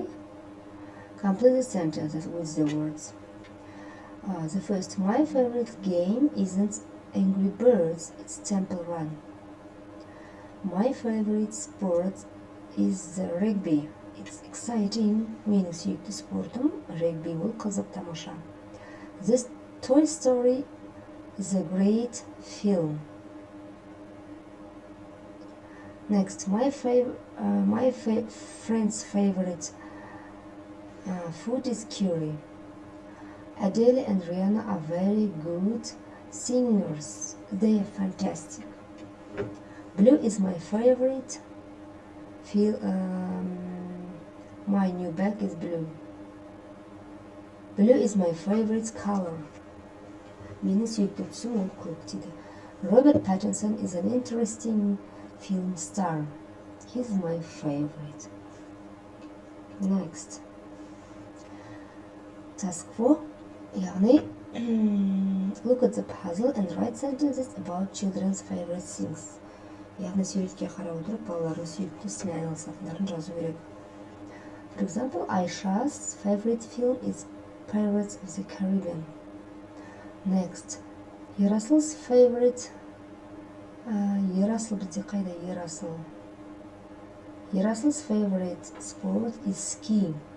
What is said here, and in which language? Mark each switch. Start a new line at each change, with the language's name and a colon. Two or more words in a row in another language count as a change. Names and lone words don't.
English: Complete the sentences with the words. The first, my favorite game isn't Angry Birds, it's Temple Run. My favorite sport is the rugby. It's exciting.
Kazakh: Менің сүйікті спортым регби, ол қызық тамаша.
English: This Toy Story is a great film. Next, my friend's favorite food is curry. Adele and Rihanna are very good singers. They are fantastic. Blue is my favorite. My new bag is blue. Blue is my favorite color.
Kazakh: Менің сүйікті түсім ол көк дейді.
English: Robert Pattinson is an interesting film star. He's my favorite. Next. Task 4. яғни look at the puzzle and write sentences about children's favorite things.
Kazakh: Яғни суретке қарап отырып балалардың сүйікті ісімен айналысатындарын жазу керек.
English: For example, Aisha's favorite film is Pirates of the Caribbean. Next, Yarasul's favorite Yarasul's favorite sport is skiing.